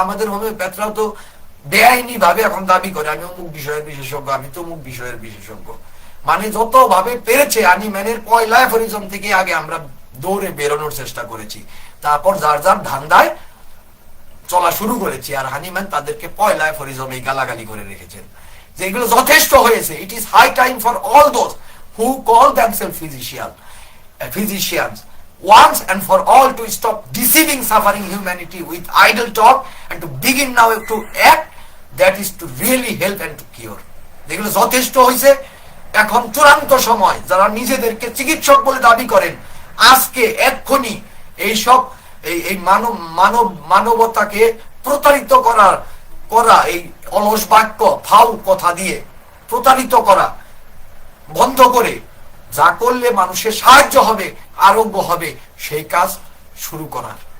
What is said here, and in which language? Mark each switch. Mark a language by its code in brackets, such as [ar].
[bn] আমাদের হোমিওপ্যাথরাও তো বেআইনি ভাবে এখন দাবি করে আমি অমুক বিষয়ের বিশেষজ্ঞ, আমি তো অমুক বিষয়ের বিশেষজ্ঞ, মানে যত ভাবে পেরেছে হানিম্যানের পয়লা অ্যাফোরিজম থেকে আগে আমরা দৌড়ে বেরোনোর চেষ্টা করেছি, তারপর যার যার ধান্দায় চলা শুরু করেছি, আর হানিম্যান তাদেরকে পয়লা অ্যাফোরিজমে গালাগালি করে রেখেছেন, যে এগুলো যথেষ্ট হয়েছে। [en] It is high time for all those who call themselves physicians once and for all to stop deceiving suffering humanity with idle talk and to begin now to act, that is to really help and to cure. [bn] যেগুলো যথেষ্ট হয়েছে, এখন চূড়ান্ত সময়। যারা নিজেদেরকে চিকিৎসক বলে দাবি করেন, আজকে এক্ষুনি এইসব এই মানবতাকে প্রতারিত করা এই অলস বাক্য, ফাউ কথা দিয়ে প্রতারিত করা বন্ধ করে যা করলে মানুষের সাহায্য হবে, আরোগ্য হবে, সেই কাজ শুরু করার।